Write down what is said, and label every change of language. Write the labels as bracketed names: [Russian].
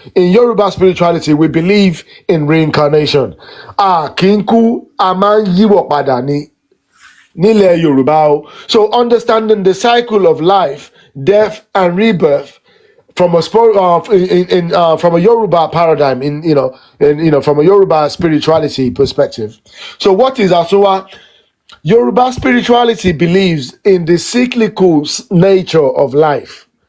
[English] In Yoruba spirituality, we believe in reincarnation. [Yoruba] Kì í kú, a máa ń yíwọ̀ padà ni nílẹ̀ Yorùbá o. [English] So understanding the cycle of life, death, and rebirth from a from a Yoruba paradigm, from a Yoruba spirituality perspective. So what is Àtúnwá? Yoruba spirituality believes in the cyclical nature of life.